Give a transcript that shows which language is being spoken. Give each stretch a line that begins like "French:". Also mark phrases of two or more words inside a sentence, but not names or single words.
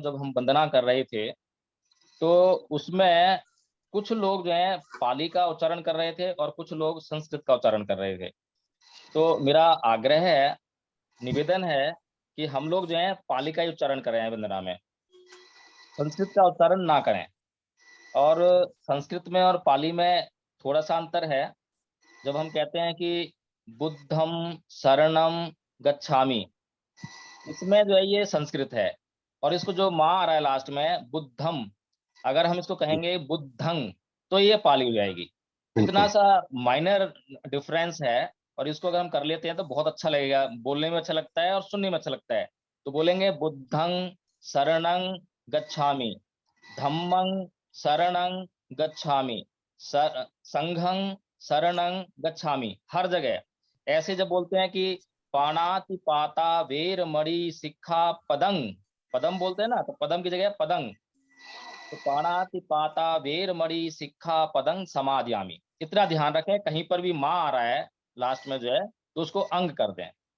Hindi: जब हम वंदना कर रहे थे तो उसमें कुछ लोग जो है पाली का उच्चारण कर रहे थे और कुछ लोग संस्कृत का उच्चारण कर रहे थे। तो मेरा आग्रह है, निवेदन है कि हम लोग जो है पाली का ही उच्चारण कर रहे हैं वंदना में, संस्कृत का उच्चारण ना करें। और संस्कृत में और पाली में थोड़ा सा अंतर है। जब हम कहते हैं कि
Sanskrit: बुद्धम शरणम गच्छामि,
Hindi: इसमें जो है ये संस्कृत है, और इसको जो माँ आ रहा है लास्ट में बुद्धम, अगर हम इसको कहेंगे बुद्धंग तो ये पाली हो जाएगी। इतना सा
English: minor difference
Hindi: है, और इसको अगर हम कर लेते हैं तो बहुत अच्छा लगेगा, बोलने में अच्छा लगता है और सुनने में अच्छा लगता है। तो बोलेंगे
Pali: बुद्धं शरणं गच्छामि, धम्मं शरणं गच्छामि, संघं शरणं गच्छामि।
Hindi: हर जगह ऐसे जब बोलते हैं कि
Pali: पाणाति पाता वेर मणि सिक्खा पदं,
Hindi: पदम बोलते हैं ना, तो पदम की जगह पदंग।
Pali: तो पाणाति पाता वेर मणि सिक्खा पदंग समादयामि।
Hindi: इतना ध्यान रखें, कहीं पर भी माँ आ रहा है लास्ट में जो है तो उसको अंग कर दें।